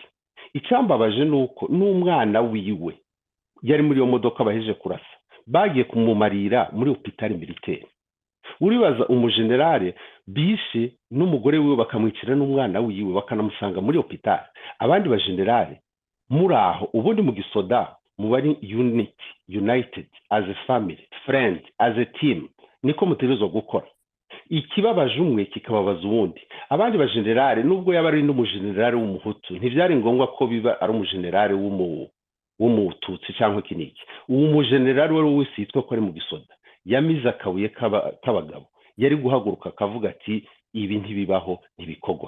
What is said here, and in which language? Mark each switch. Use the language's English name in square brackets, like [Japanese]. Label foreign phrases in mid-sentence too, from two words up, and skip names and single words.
[Rundi] Icambabaje nuko n'umwana wiwe yari muri yo modoka baheje kurasa, bagiye kumumarira muri [French] hôpital militaire. [Rundi] Uribaza umugenerali bishe n'umugore wiwe bakamwicira n'umwana wiwe bakanamusanga muri hôpital. Abandi bagenerali muraho ubundi mu gisoda mu bari [English] united as a family, friend, as a team, [Rundi] niko mutegerezwa gukora. Ikibabaje umwe kikababaza uwundi. Abandi bagenerali nubwo yaba ari n'umugenerali w'umuhutu ntivyari ngombwa ko biba ari umugenerali w'umututsi cyangwa kiniki. Uwo mugenerali wari wese yitwa ko ari mu gisoda yamize akabuye k'abagabo, yari guhaguruka akavuga ati ibi ntibibaho, ntibikogwa.